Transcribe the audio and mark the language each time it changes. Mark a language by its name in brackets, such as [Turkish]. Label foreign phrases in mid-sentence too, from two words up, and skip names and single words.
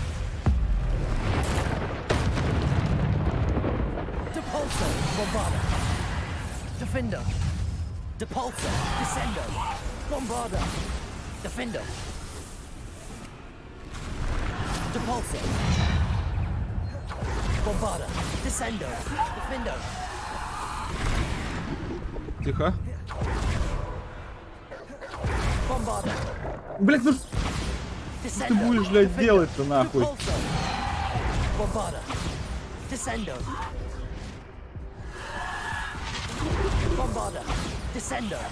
[Latin] Depulso. Bombarder. Defender. Depulso. Descendo. Bombarder. Defender. Depulso. Bombarder. Descendo. Defender. [Russian] Тихо. [Latin] Bombarder. [Russian] Блядь, ну что ты будешь, блядь, делать-то нахуй? [Latin] Bombarder. Descendo. Bombarder. Descendo.